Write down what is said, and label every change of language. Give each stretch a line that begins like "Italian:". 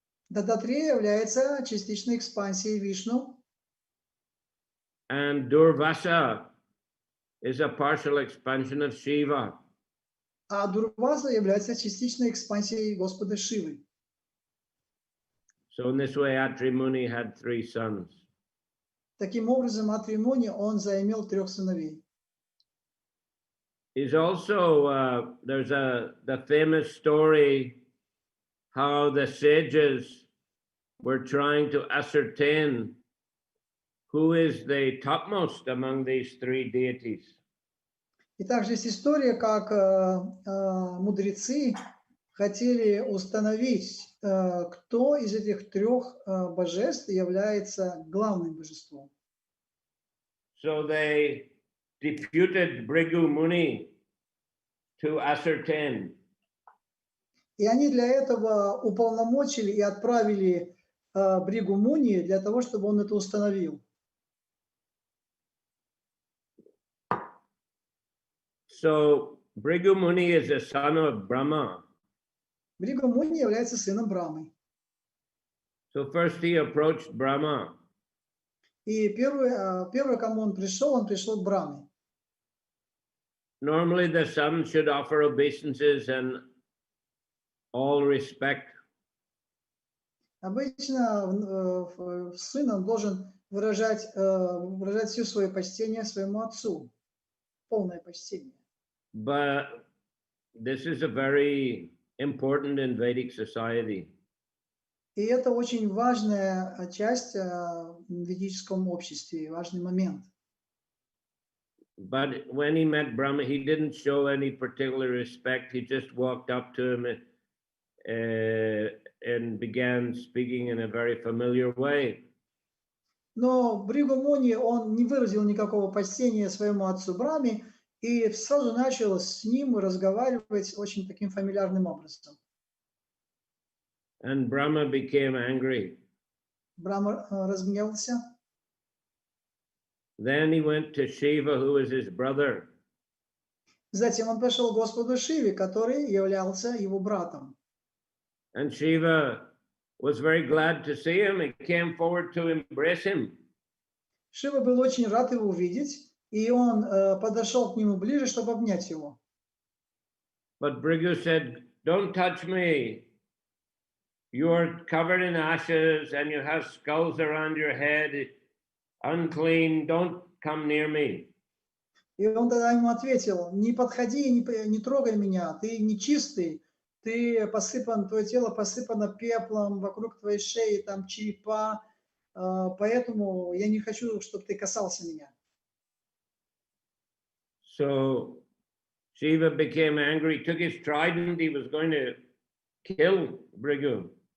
Russian: Дататрея является частичной экспансией Вишну.
English: And Durvasa is a partial expansion of Shiva.
Russian: А Дурваса является частичной экспансией Господа Шивы.
English: So in this way, Atri Muni had 3 sons.
Russian: Таким образом, Атри Муни, он заимел 3 сыновей.
English: Is also there's the famous story how the sages were trying to ascertain who is the topmost among these 3 deities.
Russian: И также есть история, как мудрецы хотели установить, кто из этих 3 божеств является главным божеством.
English: So they deputed Bhrigu Muni to ascertain.
Russian: И они для этого уполномочили и отправили Бригу Муни для того, чтобы он это установил.
English: So Bhrigu Muni is the son of Brahma.
Russian: Бригу Муни является сыном Брамы.
English: So first he approached Brahma.
Russian: И первый, кому он пришел к Браме.
English: Normally the son should offer obeisances and all respect.
Russian: Обычно сын он должен выражать все свое почтение своему отцу, полное почтение.
English: But this is a very important in Vedic society.
Russian: И это очень важная часть в ведическом обществе, важный момент.
English: But when he met Brahma, he didn't show any particular respect. He just walked up to him and began speaking in a very familiar way.
Russian: Но Бригу Муни, он не выразил никакого почтения своему отцу Браме и сразу начал с ним разговаривать очень таким фамильярным образом.
English: And Brahma became angry.
Russian: Брахма разгневался.
English: Then he went to Shiva, who was his brother.
Russian: Затем он пошел к Господу Шиве, который являлся его братом.
English: And Shiva was very glad to see him. He came forward to embrace him.
Russian: Шива был очень рад его увидеть, и он подошел к нему ближе, чтобы обнять его.
English: But Bhrigu said, "Don't touch me. you're covered in ashes and you have skulls around your head, unclean, don't come near me.
Russian: И он тогда ему ответил: не подходи, не трогай меня, ты нечистый, ты посыпан, твое тело посыпано пеплом, вокруг твоей шеи там черепа, поэтому я не хочу, чтобы ты касался меня.
English: So Shiva became angry, took his trident, he was going to kill Bhrigu.